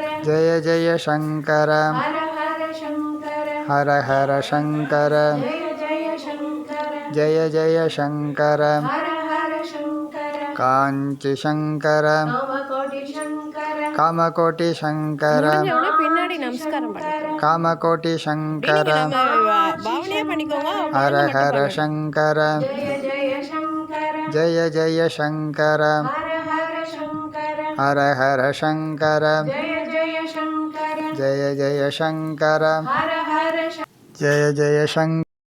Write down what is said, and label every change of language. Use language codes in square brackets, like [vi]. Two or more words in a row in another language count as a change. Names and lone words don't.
[sa] जय जय शंकर हर हर शंकर हर हर शंकर जय जय शंकर जय जय शंकर हर हर शंकर कांची शंकर कामकोटि शंकर कामकोटि शंकर [ta] பின்னாடி நமஸ்காரம் பண்ணுங்க. [sa] कामकोटि शंकर [ta] நீங்க நம்ம பாவனையே பண்ணிக்கோங்க. [sa] हर हर शंकर जय जय शंकर जय जय शंकर हर हर शंकर हर हर शंकर जय जय शङ्कर जय जय शङ्कर हर हर जय जय शङ्कर